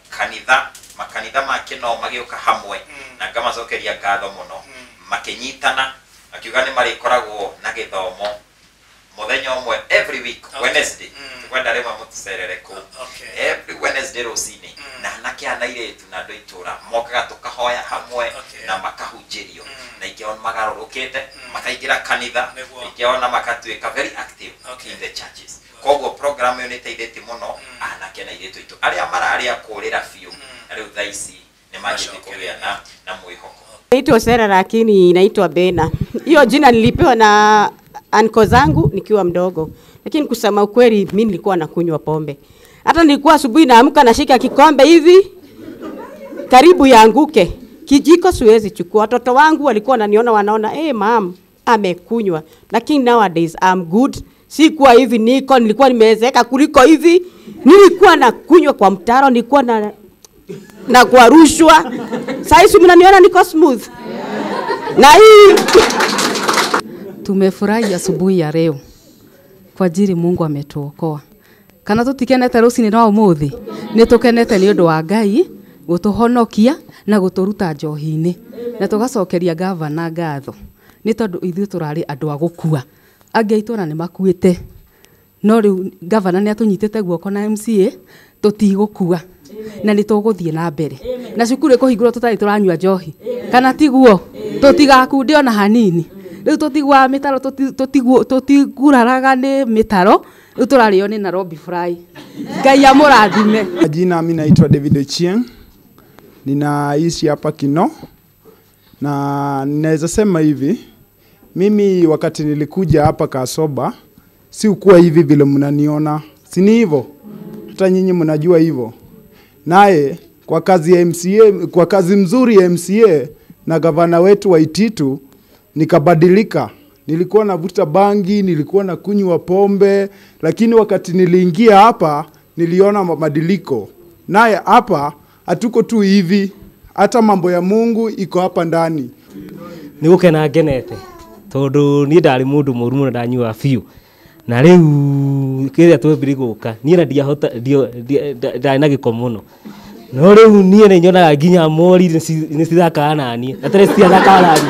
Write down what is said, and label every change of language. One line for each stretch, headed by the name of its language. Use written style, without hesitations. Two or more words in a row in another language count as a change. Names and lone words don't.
Kikuyu: makanitha makino magĩũka hamwe na ngamacokeria ngatho muno makinyitana akiuga ni marikoragwo na gĩthomo muthenya umwe
English: every week
Kikuyu: Wednesday kwenda rimwe mutucerere ku
English: every Wednesday
Kikuyu: rũcinĩ na anake ana iretu na andũ itura mokaga tukahoya hamwe na makahunjĩrio na ingĩ magarũrũkĩte makaingĩra kanitha ingĩ ona makatuĩka
English: very active in the churches
Kikuyu: koguo program ĩyo nĩ ĩteithĩtie mũno anake na iretu itu arĩa mararĩa kũrĩra biũ na rĩu thaa ici nĩ manjĩtie kũgĩa na mwĩhoko.
Swahili: Naitwa Sera lakini naitwa Bena. Hiyo jina nilipewa na anko zangu nikiwa mdogo. Lakini kusema ukweli mimi nilikuwa nakunywa pombe. Hata nilikuwa asubuhi naamka nashika kikombe hivi karibu yaanguke. Kijiko siwezi chukua. Watoto wangu walikuwa wananiona wanaona, "Eh mom, amekunywa."
English: Lakini nowadays I'm good.
Swahili: Sikuwa hivi niko, nilikuwa nimezeeka kuliko hivi. Nilikuwa nakunywa kwa mtaro, nilikuwa na kwa rushwa. Sasa mnaniona niko smooth. Na hii tumefurahi asubuhi ya leo kwa ajili Mungu ametuokoa.
Kikuyu: Kana tutikenete rucini no umuthi ni tukenete ni undu wa Ngai gutuhonokia na guturuta njohi-ini na tugacokeria gavana ngatho ni tondu ithuĩ turari andu a gukua. Angi aitu na ni makuite no riu gavana ni atunyitite guoko na MCA tutigukua na ni tuguthie na mbere na cukuru ikuhingurwo tutari turanyua njohi kana tiguo tutigakunde ona hanini. Riu tutigwa mitaro tutiguraraga ni mitaro riu turario ni Nairobi Fry. Ngai amurathime.
Swahili: Jina mimi naitwa David Ochieng. Ninaishi hapa Kino. Na ninaweza sema hivi, mimi wakati nilikuja hapa Kasoba si ukuwa hivi vile mnaniona. Si ni hivyo? Hata nyinyi mnajua hivyo. Naye kwa kazi ya MCA, kwa kazi mzuri ya MCA na gavana wetu wa Ititu nikabadilika. Nilikuwa navuta bangi, nilikuwa na kunywa pombe, lakini wakati niliingia hapa niliona mabadiliko. Naye hapa hatuko tu hivi, hata mambo ya Mungu iko hapa ndani.
Kikuyu: Nigukena ngenete tondu ni ndari mundu murumu na ndanyua biu na riu kiria twebiri guka ni na ndiahota ndari na giko muno no riu ni ne nyonaga nginya mori ni cithaka nani atare ciathaka nani.